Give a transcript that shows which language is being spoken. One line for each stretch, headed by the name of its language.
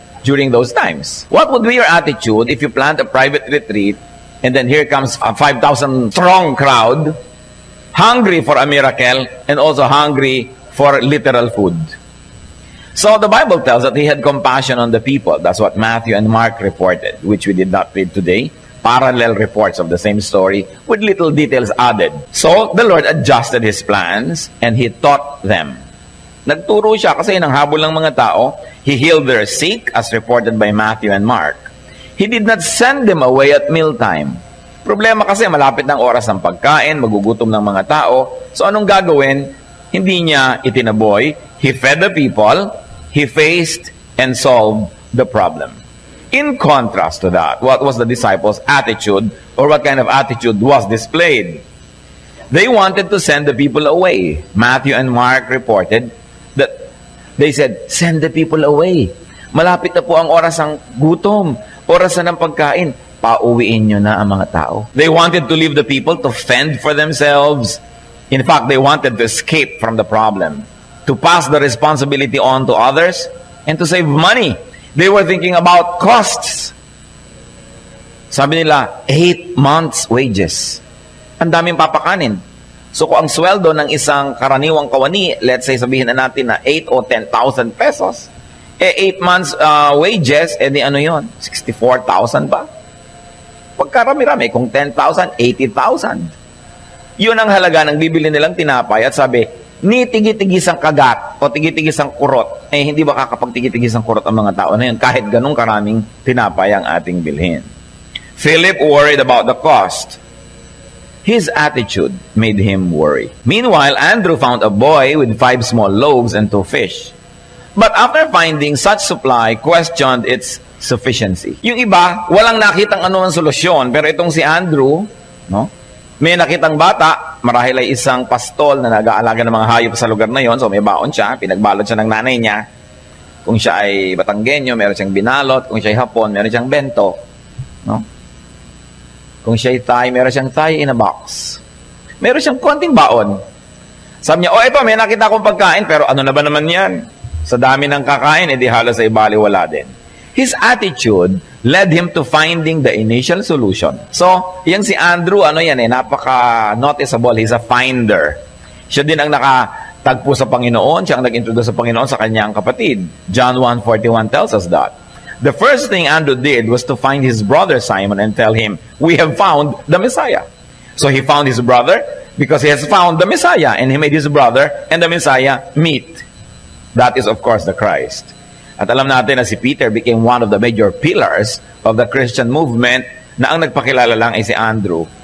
English: during those times. What would be your attitude if you plant a private retreat and then here comes a 5,000 strong crowd, hungry for a miracle and also hungry for literal food? So the Bible tells that he had compassion on the people. That's what Matthew and Mark reported, which we did not read today. Parallel reports of the same story with little details added. So the Lord adjusted his plans and he taught them.
Filipino: Nagturo siya kasi nang habol ng mga tao.
English: He healed their sick as reported by Matthew and Mark. He did not send them away at mealtime.
Filipino: Problema kasi malapit ng oras ng pagkain, magugutom ng mga tao. So anong gagawin? Hindi niya itinaboy.
English: He fed the people, he faced and solved the problem. In contrast to that, what was the disciples' attitude, or what kind of attitude was displayed? They wanted to send the people away. Matthew and Mark reported that they said, send the people away.
Filipino: Malapit na po ang oras ng gutom, oras na ng pagkain. Pauwiin nyo na ang mga tao.
English: They wanted to leave the people to fend for themselves. In fact, they wanted to escape from the problem, to pass the responsibility on to others, and to save money. They were thinking about costs.
Filipino: Sabi nila,
English: 8 months' wages.
Filipino: Ang daming papakanin. So kung ang sweldo ng isang karaniwang kawani,
English: let's say
Filipino: sabihin na natin na 8 o 10,000 pesos,
English: 8 months wages,
Filipino: di ano yun? 64,000 ba? Pagkarami-rami, kung 10,000, 80,000. Yun ang halaga ng bibili nilang tinapay at sabi, ni tigi-tigisang kagat o tigi-tigisang kurot, hindi ba kakapag-tigi-tigisang kurot ang mga tao na yun kahit ganun karaming tinapay ang ating bilhin.
English: Philip worried about the cost. His attitude made him worry. Meanwhile, Andrew found a boy with 5 small loaves and 2 fish. But after finding such supply, questioned its sufficiency.
Filipino: Yung iba, walang nakitang anumang solusyon, pero itong si Andrew, no? May nakitang bata, marahil ay isang pastol na nag-aalaga ng mga hayop sa lugar na yon. So may baon siya, pinagbalot siya ng nanay niya. Kung siya ay Batanggenyo, meron siyang binalot. Kung siya ay Hapon, meron siyang bento. No? Kung siya ay Thai, meron siyang
English: Thai in a box.
Filipino: Meron siyang konting baon. Sabi niya, ito, may nakita akong pagkain, pero ano na ba naman yan? Sa dami ng kakain, edi halos ay baliwala din.
English: His attitude led him to finding the initial solution.
Filipino: So, yung si Andrew, napaka-noticeable.
English: He's a finder.
Filipino: Siya din ang nakatagpo sa Panginoon. Siya ang nag-introduce sa Panginoon sa kanyang kapatid.
English: John 1:41 tells us that. The first thing Andrew did was to find his brother Simon and tell him, we have found the Messiah. So he found his brother because he has found the Messiah. And he made his brother and the Messiah meet. That is, of course, the Christ.
Filipino: At alam natin na si Peter
English: became one of the major pillars of the Christian movement
Filipino: na ang nagpakilala lang ay si Andrew.